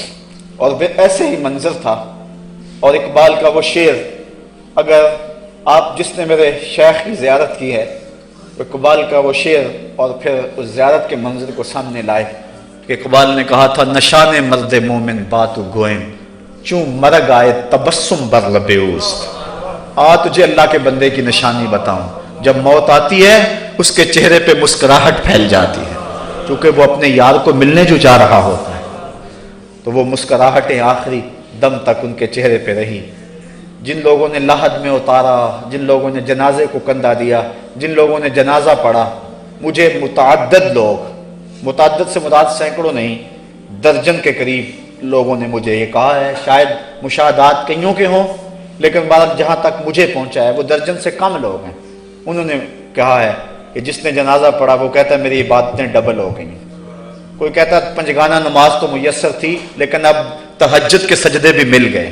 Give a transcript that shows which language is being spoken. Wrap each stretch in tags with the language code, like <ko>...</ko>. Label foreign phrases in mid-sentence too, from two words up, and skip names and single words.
<ur>اور ایسے ہی منظر تھا. اور اقبال کا وہ شعر، اگر آپ جس نے میرے شیخ کی زیارت کی ہے، اقبال کا وہ شعر اور پھر اس زیارت کے منظر کو سامنے لائے کہ اقبال نے کہا تھا</ur> <fa>نشان مرد مومن باتو گوئم چون مرگ آئے تبسم بر لب اوست.</fa> <ur>تجھے اللہ کے بندے کی نشانی بتاؤں، جب موت آتی ہے اس کے چہرے پہ مسکراہٹ پھیل جاتی ہے کیونکہ وہ اپنے یار کو ملنے جو جا رہا ہوتا ہے. تو وہ مسکراہٹیں آخری دم تک ان کے چہرے پہ رہی. جن لوگوں نے لحد میں اتارا، جن لوگوں نے جنازے کو کندھا دیا، جن لوگوں نے جنازہ پڑھا، مجھے متعدد لوگ، متعدد سے مراد سینکڑوں نہیں، درجن کے قریب لوگوں نے مجھے یہ کہا ہے، شاید مشاہدات کئیوں کے ہوں، لیکن بات جہاں تک مجھے پہنچا ہے وہ درجن سے کم لوگ ہیں. انہوں نے کہا ہے کہ جس نے جنازہ پڑھا وہ کہتا ہے میری عبادتیں ڈبل ہو گئی. کوئی کہتا ہے پنجگانہ نماز تو میسر تھی لیکن اب تہجد کے سجدے بھی مل گئے.</ur>